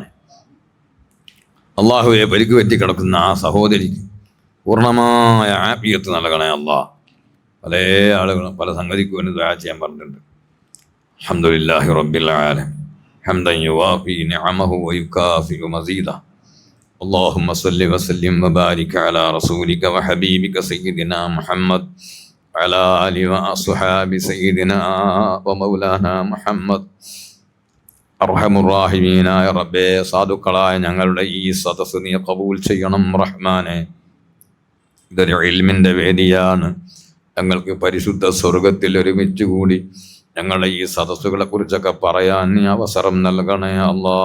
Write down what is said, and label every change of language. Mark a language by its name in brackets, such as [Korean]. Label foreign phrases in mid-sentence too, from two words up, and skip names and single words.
[Malayalam] അള്ളാഹുവെ, പരിക്ക് പറ്റി കിടക്കുന്ന ആ സഹോദരിക്ക് പൂർണ്ണമായ ആഫിയത്ത് നൽകണേ അല്ലാ. പല ആളുകളും പല സംഗതിക്ക് വേണ്ടി ദുആ ചെയ്യാൻ പറഞ്ഞിട്ടുണ്ട്. [Arabic] الحمد لله رب العالمين حمدا يوافي نعمه ويكافئ مزيده. اللهم صل وسلم وبارك على رسولك وحبيبك سيدنا محمد وعلى آله وأصحاب سيدنا ومولانا محمد. [Malayalam] അർഹമുറാഹിമീനായ റബ്ബേ, സാധുക്കളായ ഞങ്ങളുടെ ഈ സദസ്സ് നീ ഖബൂൽ ചെയ്യണം റഹ്മാനെ. ഇതൊരു ഇൽമിൻ്റെ വേദിയാണ്. ഞങ്ങൾക്ക് പരിശുദ്ധ സ്വർഗത്തിൽ ഒരുമിച്ച് കൂടി ഞങ്ങളുടെ ഈ സദസ്സുകളെ കുറിച്ചൊക്കെ പറയാൻ നീ അവസരം നൽകണേ അല്ലാ.